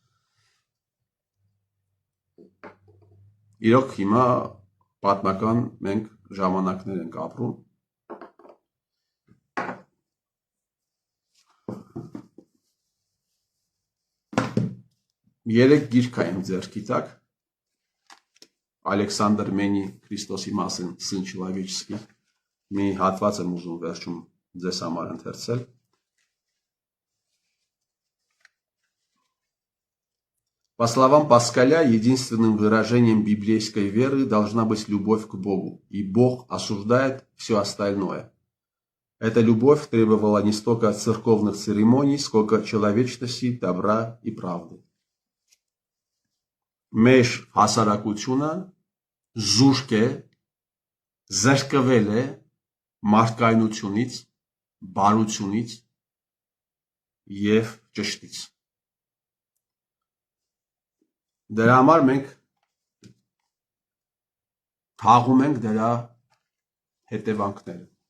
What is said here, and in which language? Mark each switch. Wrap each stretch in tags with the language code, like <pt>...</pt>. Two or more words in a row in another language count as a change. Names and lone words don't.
<hy>իրոք հիմա պատմական մենք ժամանակներ ենք ապրում։ Երեք գիրք կա իմ ձեռքի տակ, Ալեքսանդր Մենի Քրիստոսի մասին Սն Չլավիչսկի, մի հատված եմ ուզում վերջում ձեզ համար ընթերցել։</hy> <ru>По словам Паскаля, единственным выражением библейской веры должна быть любовь к Богу, и Бог осуждает все остальное. Эта любовь требовала не столько церковных церемоний, сколько человечности, добра и правды.</ru> <hy>Մեր հասարակությունը զուրկ է, զրկվել է մարդկայնությունից, բարությունից եւ ճշտից։ Դրա համար մենք թաղում ենք դրա հետևանքները։</hy>